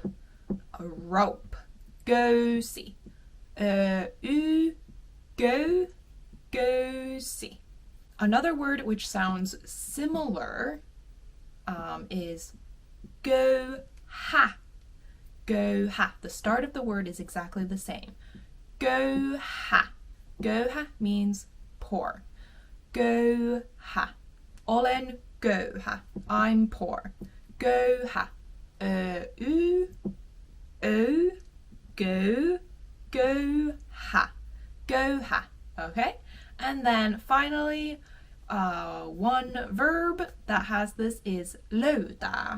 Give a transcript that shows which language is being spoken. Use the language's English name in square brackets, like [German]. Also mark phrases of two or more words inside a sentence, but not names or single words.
[English] A rope. [Finnish] Köysi. Köysi. [English] Another word which sounds similar is Köyhä. [Finnish] Köyhä. [English] The start of the word is exactly the same. Köyhä. Köyhä means poor. [Finnish] Köyhä. Olen köyhä. [English] I'm poor. [Finnish] Köyhä. Köyhä. Köyhä. [English] Okay? And then finally, one verb that has this is löytää.